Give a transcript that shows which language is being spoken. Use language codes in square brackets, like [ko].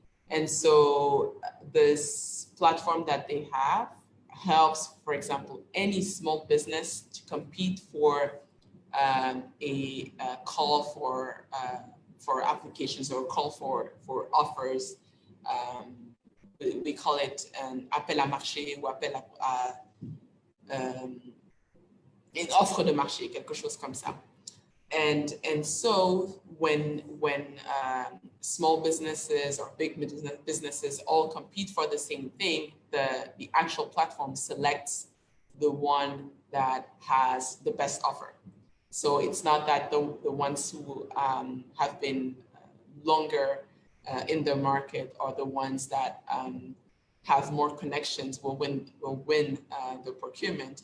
[en] And so this platform that they have helps, for example, any small business to compete for a call for applications or call for offers. We call it an [fr] appel à marché ou appel à une offre de marché, quelque chose comme ça. [en] And so when small businesses or big businesses all compete for the same thing, the actual platform selects the one that has the best offer. So it's not that the ones who have been longer in the market or the ones that have more connections will win the procurement.